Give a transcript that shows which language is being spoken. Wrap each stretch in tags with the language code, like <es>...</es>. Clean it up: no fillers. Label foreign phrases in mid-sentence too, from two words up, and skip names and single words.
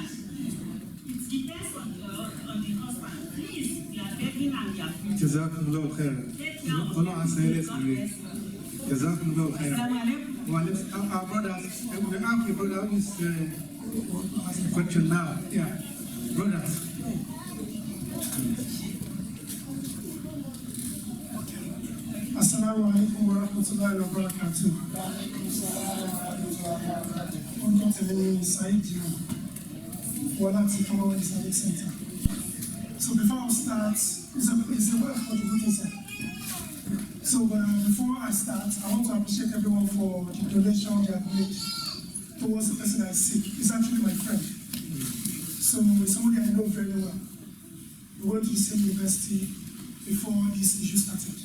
<en>It depends on the husband. Please, we are begging and we are pleading.</en> <ar>جزاكم الله خيرا.</ar> <en>Allah answer this.</en> <ar>جزاكم الله خيرا.</ar> <en>Our brothers, we have a brother who is asking a question now. Yeah, brothers.</en> <ar>السلام عليكم ورحمة الله وبركاته.</ar> <yo>Orúkọ tèmi ni Saheed wọ́n láti Fomwauk Islamic Center.</yo> <en>So before I start, it's a way of contributing, sir. So before I start, I want to appreciate everyone for the donation they have made towards the person I sick. It's actually my friend. So it's somebody I know very well. We went to the same university before this issue started.</en>